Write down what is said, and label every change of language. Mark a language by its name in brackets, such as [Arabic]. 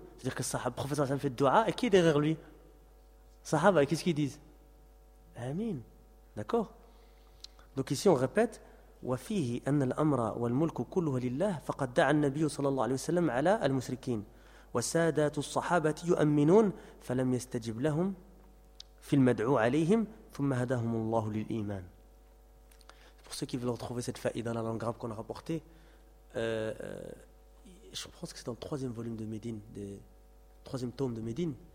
[French] C'est-à-dire que le prophète s'en fait du'a, et qui est derrière lui? Sahaba, qu'est-ce qu'ils disent? Amin. D'accord? Donc ici, on répète [Arabic] وَفِيهِ أَنَّ الْأَمْرَ وَالْمُلْكُ كُلُّهَ لِلَّهِ فَقَدْ دَعَ النَّبِيُّ صَلَى اللَّهُ عَلَيْهِ وَسَلَّمَ عَلَى الْمُشْرِكِينَ وَسَادَاتُ الصَّحَابَةِ يُؤَمِّنُونَ فَلَمْ يَسْتَجِبْ لَهُمْ فِي الْمَدْعُو عَلَيْهِمْ ثُمَّ هَدَاهُمُ اللَّهُ لِلْإِيمَانِ. [French] Pour ceux qui veulent retrouver cette faïda dans la langue arabe qu'on a rapportée, je pense que c'est dans le troisième volume de Médine, le troisième tome de Médine.